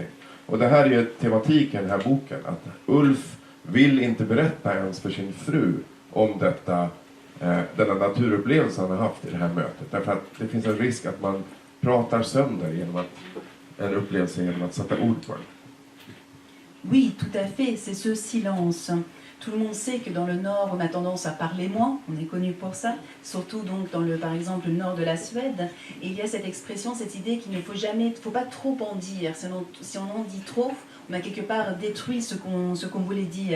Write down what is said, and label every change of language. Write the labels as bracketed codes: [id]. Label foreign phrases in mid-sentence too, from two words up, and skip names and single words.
[sv] Och det här är ju tematik i den här boken. Att Ulf vill inte berätta ens för sin fru om denna naturupplevelse han har haft i det här mötet. Därför att det finns en risk att man pratar sönder en upplevelse genom att sätta ord på den. [fr] Oui, tout à fait, c'est ce silence. Tout le monde sait que dans le nord, on a tendance à parler moins, on est connu pour ça, surtout donc dans par exemple, le nord de la Suède. Et il y a cette expression, cette idée qu'il ne faut pas trop en dire. Si on en dit trop, on a quelque part détruit ce qu'on voulait dire.